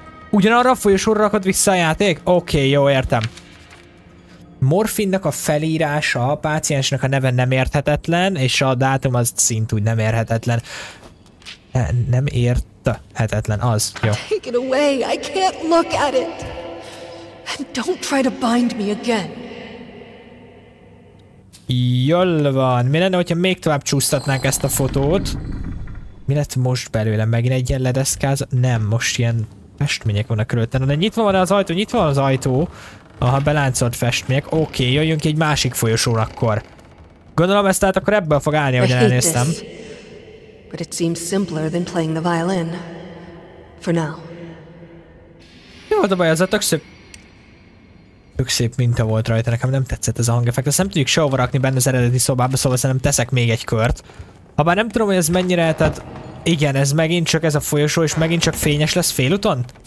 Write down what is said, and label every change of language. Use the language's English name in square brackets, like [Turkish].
[Hungarian] Ugyanarra a folyosóra rakod vissza a játék? Oké, jó, értem. Morfinnak a felírása, a páciensnek a neve nem érthetetlen, és a dátum az szintúgy nem érthetetlen. Nem érthetetlen, az, jó. [English] Take it away, I can't look at it. And don't try to bind me again. [Hungarian] Jól van. Mi lenne, hogyha még tovább csúsztatnánk ezt a fotót? Mi lett most belőle? Megint egy ilyen ledeszkáz? Nem, most ilyen festmények vannak körülöttem. De nyitva van az ajtó, nyitva van az ajtó. Aha, beláncolt festmények. Oké, jöjjünk egy másik folyosóra akkor. Gondolom ezt tehát akkor ebből fog állni, ahogyan elnéztem. [English] But it seems simpler than playing the violin. For now. [Hungarian] Jó, de baj, ez a tök szép minta volt rajta, nekem nem tetszett ez a hangeffekt. Ezt nem tudjuk sehova rakni benne az eredeti szobába, szóval szerintem teszek még egy kört. Habár nem tudom, hogy ez mennyire, tehát igen, ez megint csak ez a folyosó, és megint csak fényes lesz félúton?